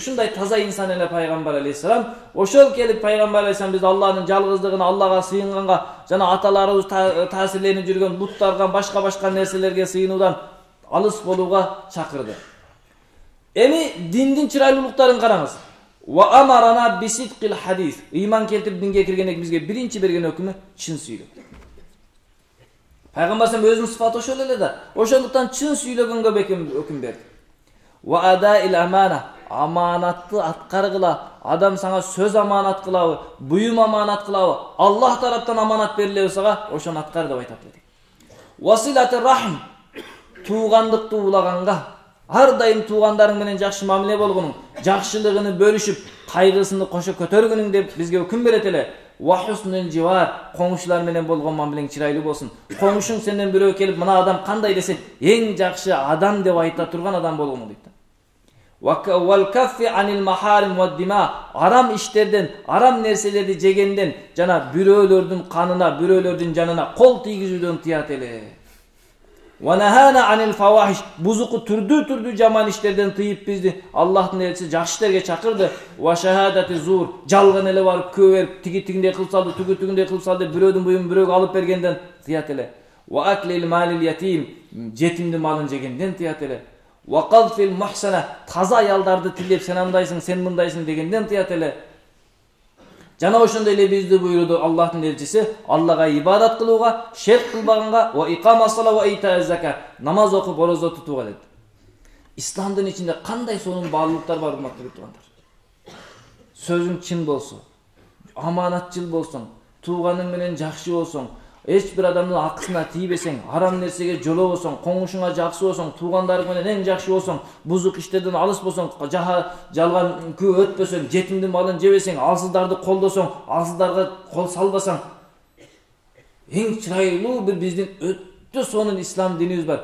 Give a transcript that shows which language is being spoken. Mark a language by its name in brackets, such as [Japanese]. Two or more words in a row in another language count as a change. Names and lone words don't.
[Kyrgyz] Ушундай таза инсан эле пайгамбар алейхиссалам. Ошол келип пайгамбар алейхиссалам биз Аллахтын жалгыздыгына, Аллага сыйынганга, жана аталарыбыз таасирленип жүргөн буттарга, башка нерселерге сыйынуудан алыс болууга чакырды. Эми диндин чырайлуулуктарын караңыз. [Arabic] وأمرنا بصدق الحديث. [Kyrgyz] Иман келтирип динге киргенден бизге биринчи берген өкүмү чын сүйлөк. Пайгамбарым өзүнүн сыфаты ошол эле да. Ошондуктан чын сүйлөгөнгө өкүм берди. [Arabic] وأداء الأمانة. [Kyrgyz] Аманатты аткаргыла. Адам сага сөз аманат кылабы, буюм аманат кылабы, Аллах тараптан аманат берилеби сага, ошону аткар деп айтат деди. [Arabic] وصلة الرحم. [Kyrgyz] Туугандыкты улаганга, ар дайым туугандарың менен жакшы мамиле болгонуң, жакшылыгын бөлүшүп, кайгысын кошо көтөргөнүң деп бизге өкүм берет эле. [Arabic] وحسن الجوار. [Kyrgyz] Коңшулар менен болгон мамилең чырайлуу болсун. Коңшуң сенден бирөө келип, мына адам кандай десе, эң жакшы адам деп айта турган адам болгону дейт. [Arabic] والكف عن المحارم والدماء. [Kyrgyz] Арам иштерден, арам нерселерди жегенден жана бирөөлөрдүн канына, бирөөлөрдүн жанына кол тийгизүүдөн тыят эле. [Arabic] ونهانا عن الفواحش. [Kyrgyz] Бузуку түрдүү жаман иштерден тыйып бизди Аллахтын элчиси жакшы иштерге чакырды. [Arabic] وشهادة الزور. [Kyrgyz] Жалган эле барып көбөрүп тигиндей кылып салды, түгүндей кылып салды, бирөөдүн буюмун бирөөгө алып бергенден тыят эле. [Arabic] وأكل مال اليتيم. [Kyrgyz] Жетимдин малын жегенден тыят эле. [Arabic] وقذف المحصنة. [Kyrgyz] Таза аялдарды тилеп сен андайсың, сен мындайсың дегенден тыят эле. Жана ошондой эле бизди буйруду Аллахтын элчиси Аллага ибадат кылууга, шерк кылбаганга, [Arabic] وإقام الصلاة وإيتاء الزكاة. [Kyrgyz] Намаз окуп, орозо тутууга деди. Исламдын ичинде кандай сонун баалуулуктар бар урматтуу туугандар. Сөзүң чын болсо, аманатчыл болсоң, тууганың менен жакшы болсоң, эч бир адамдын акысына тийбесең, арам нерсеге жолобосоң, коңушуңа жакшы болсоң, туугандарың менен эң жакшы болсоң, бузук иштерден алыс болсоң, жалган күү өтпөсөң, жетимдин малын жебесең, алсыздарды колдосоң, алсыздарга кол салбасаң, эң чырайлуу бир биздин өтө сонун ислам динибиз бар.